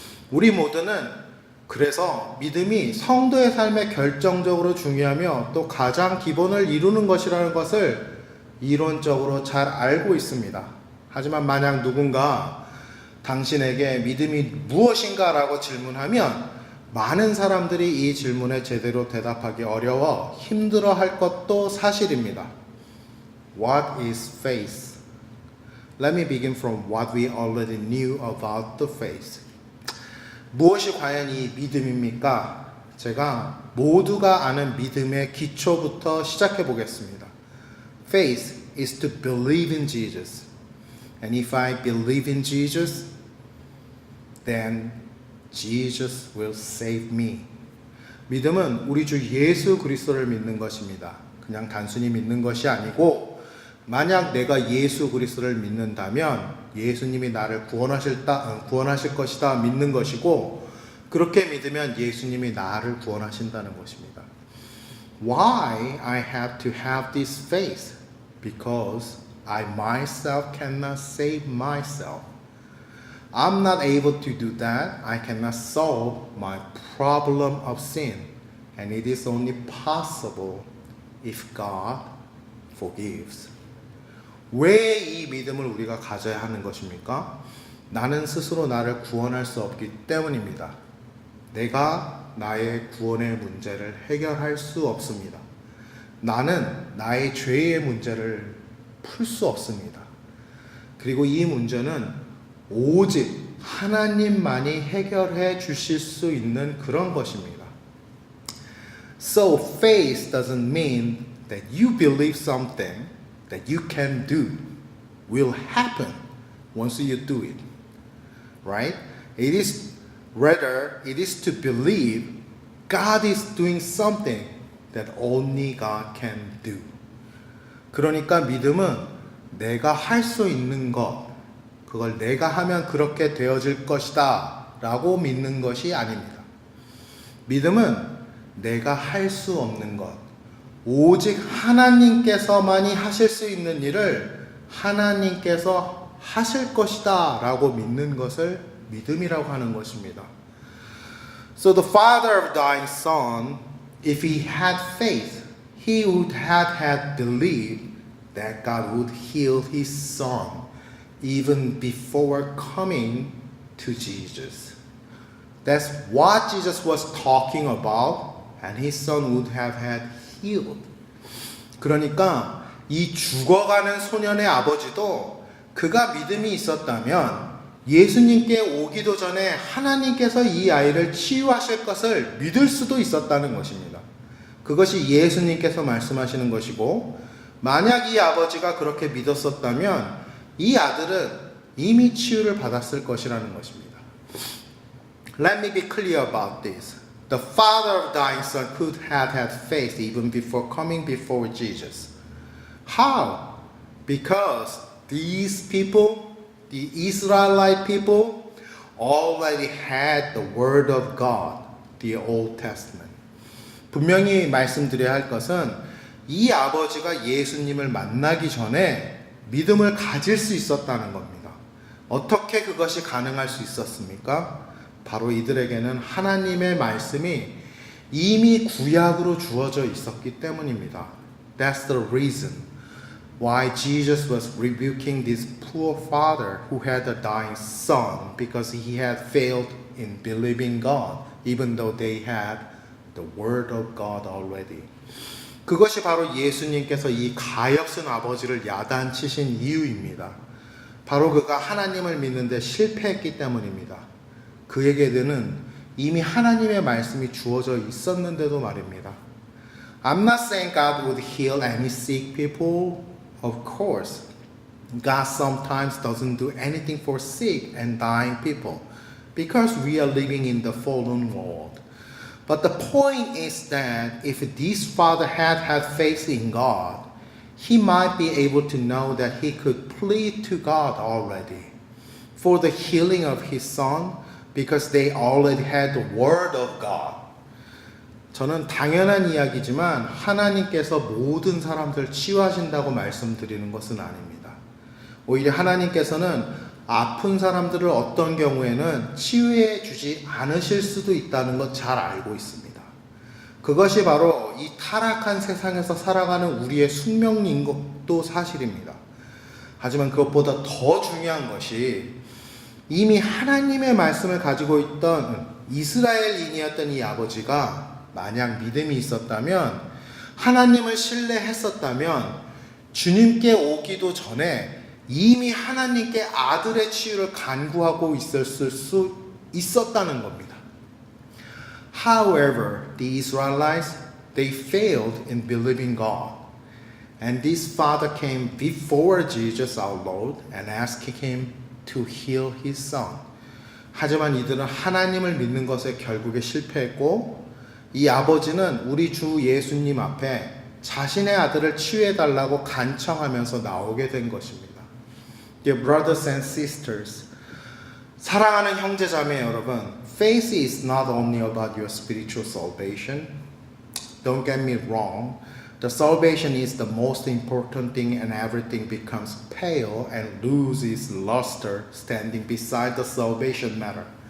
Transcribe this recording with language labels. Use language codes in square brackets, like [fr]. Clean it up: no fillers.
[ko] 우리 모두는 그래서 믿음이 성도의 삶에 결정적으로 중요하며 또 가장 기본을 이루는 것이라는 것을 이론적으로 잘 알고 있습니다. 하지만 만약 누군가 당신에게 믿음이 무엇인가 라고 질문하면 많은 사람들이 이 질문에 제대로 대답하기 어려워 힘들어 할 것도 사실입니다. [en] What is faith? Let me begin from what we already knew about the faith. [ko] 무엇이 과연 이 믿음입니까? 제가 모두가 아는 믿음의 기초부터 시작해 보겠습니다. [en] Faith is to believe in Jesus. And if I believe in Jesus, then Jesus will save me. [ko] 믿음은 우리 주 예수 그리스도를 믿는 것입니다. 그냥 단순히 믿는 것이 아니고 만약 내가 예수 그리스도를 믿는다면 예수님이 나를 구원하실 것이다 믿는 것이고 그렇게 믿으면 예수님이 나를 구원하신다는 것입니다. [en] Why I have to have this faith? Because I myself cannot save myself. I'm not able to do that. I cannot solve my problem of sin. And it is only possible if God forgives. [ko] 왜 이 믿음을 우리가 가져야 하는 것입니까? 나는 스스로 나를 구원할 수 없기 때문입니다. 내가 나의 구원의 문제를 해결할 수 없습니다. 나는 나의 죄의 문제를 풀 수 없습니다. 그리고 이 문제는 오직 하나님만이 해결해 주실 수 있는 그런 것입니다. [en] So faith doesn't mean that you believe something that you can do will happen once you do it. Right? It is to believe God is doing something that only God can do. [ko] 그러니까 믿음은 내가 할 수 있는 것, 그걸 내가 하면 그렇게 되어질 것이다 라고 믿는 것이 아닙니다. 믿음은 내가 할 수 없는 것, 오직 하나님께서만이 하실 수 있는 일을 하나님께서 하실 것이다 라고 믿는 것을 믿음이라고 하는 것입니다. [en] So the father of dying son, if he had faith, he would have believed that God would heal his son even before coming to Jesus. That's what Jesus was talking about, and his son would have had healed. [ko] 그러니까 이 죽어가는 소년의 아버지도 그가 믿음이 있었다면 예수님께 오기도 전에 하나님께서 이 아이를 치유하실 것을 믿을 수도 있었다는 것입니다. 그것이 예수님께서 말씀하시는 것이고, 만약 이 아버지가 그렇게 믿었었다면 이 아들은 이미 치유를 받았을 것이라는 것입니다. [en] Let me be clear about this. The father of dying son could have had faith even before coming before Jesus. How? Because these people, the Israelite people, already had the word of God, the Old Testament. [ko] 분명히 말씀드려야 할 것은 이 아버지가 예수님을 만나기 전에 믿음을 가질 수 있었다는 겁니다. 어떻게 그것이 가능할 수 있었습니까? 바로 이들에게는 하나님의 말씀이 이미 구약으로 주어져 있었기 때문입니다. [en] That's the reason. why Jesus was rebuking this poor father who had a dying son because he had failed in believing God, even though they had the word of God already. [ko] 그것이 바로 예수님께서 이 가엾은 아버지를 야단치신 이유입니다. 바로 그가 하나님을 믿는데 실패했기 때문입니다. 그에게는 이미 하나님의 말씀이 주어져 있었는데도 말입니다. [en] I'm not saying God would heal any sick people. Of course, God sometimes doesn't do anything for sick and dying people because we are living in the fallen world. But the point is that if this father had faith in God, he might be able to know that he could plead to God already for the healing of his son because they already had the word of God. [ko] 저는 당연한 이야기지만 하나님께서 모든 사람들 치유하신다고 말씀드리는 것은 아닙니다. 오히려 하나님께서는 아픈 사람들을 어떤 경우에는 치유해 주지 않으실 수도 있다는 것 잘 알고 있습니다. 그것이 바로 이 타락한 세상에서 살아가는 우리의 숙명인 것도 사실입니다. 하지만 그것보다 더 중요한 것이 이미 하나님의 말씀을 가지고 있던 이스라엘인이었던 이 아버지가 만약 믿음이 있었다면, 하나님을 신뢰했었다면 주님께 오기도 전에 이미 하나님께 아들의 치유를 간구하고 있었을 수 있었다는 겁니다. [en] However, the Israelites, they failed in believing God. And this father came before Jesus our Lord and asked him to heal his son. [ko] 하지만 이들은 하나님을 믿는 것에 결국에 실패했고, 이 아버지는 우리 주 예수님 앞에 자신의 아들을 치유해달라고 간청하면서 나오게 된 것입니다. [en] Dear brothers and sisters, [ko] 사랑하는 형제자매 여러분, [en] faith is not only about your spiritual salvation. Don't get me wrong. The salvation is the most important thing and everything becomes pale and loses luster standing beside the salvation matter.